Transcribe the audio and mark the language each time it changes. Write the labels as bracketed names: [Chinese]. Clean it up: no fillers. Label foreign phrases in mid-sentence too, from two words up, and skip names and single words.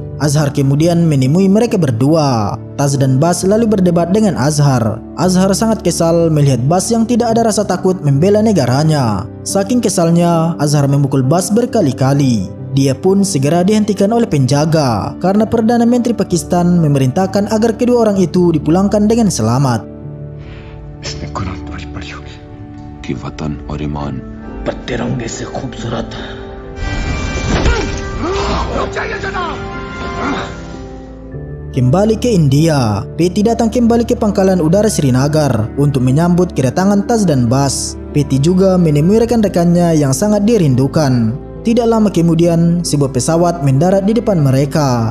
[Indonesian] Azhar kemudian menemui mereka berdua. Tas dan Bas lalu berdebat dengan Azhar. Azhar sangat kesal melihat Bas yang tidak ada rasa takut membela negaranya. Saking kesalnya, Azhar memukul Bas berkali-kali. Dia pun segera dihentikan oleh penjaga karena Perdana Menteri Pakistan memerintahkan agar kedua orang itu dipulangkan dengan selamat. [Hindi] इसमें कुरान पढ़ी पढ़ी होगी कि वतन और ईमान पर तिरंगे से खूबसूरत रुक जाइए जनाब [Indonesian] Kembali ke India, Patty datang kembali ke pangkalan udara Srinagar untuk menyambut kedatangan Tas dan Bas. Patty juga menemui rekan-rekannya yang sangat dirindukan. Tidak lama kemudian, sebuah pesawat mendarat di depan mereka.